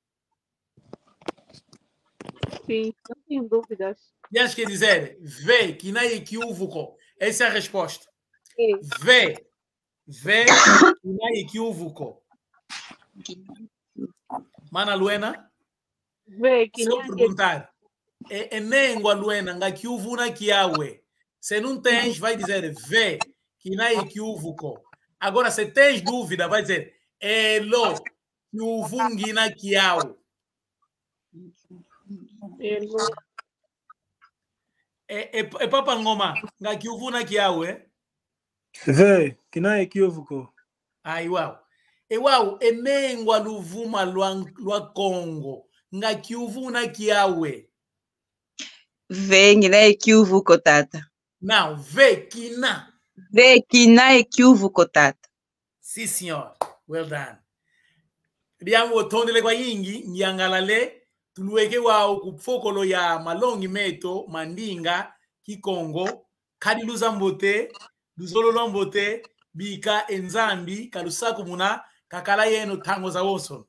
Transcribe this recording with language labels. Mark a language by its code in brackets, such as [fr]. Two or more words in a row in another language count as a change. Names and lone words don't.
[pt] Sim, não tenho dúvidas. Tens que dizer, vê que não é equívoco. Essa é a resposta. Sim. Vê que não é equívoco. Mana Luena? Vê que se eu perguntar, é [kg] nengua Luena, nga equívoco na kiawe. [pt] Se não tens, vai dizer, vê que não é equívoco. Agora, se tens dúvida, vai dizer, elo, [kg] equívoco na kiawe. É papa ngoma, nga equívoco na kiawe. [pt] Vê, que não é equívoco. Ai, uau. Uau, [kg] enengwa luvuma lwa Congo. Nga kiuvu na kiawe. [pt] Vê que não é equívoco, tata. Não, vê que na. Vê que não é equívoco, tata. Sim, senhor. [en] Well done. [kg] Riamu otonde legwa yingi, nyangalale, tuluweke wao kupfokolo ya malongi meto, mandinga, kikongo, kadi luzambote, luzolo mbote, bika enzambi, kalusaku muna, kakala yeno tango za woso.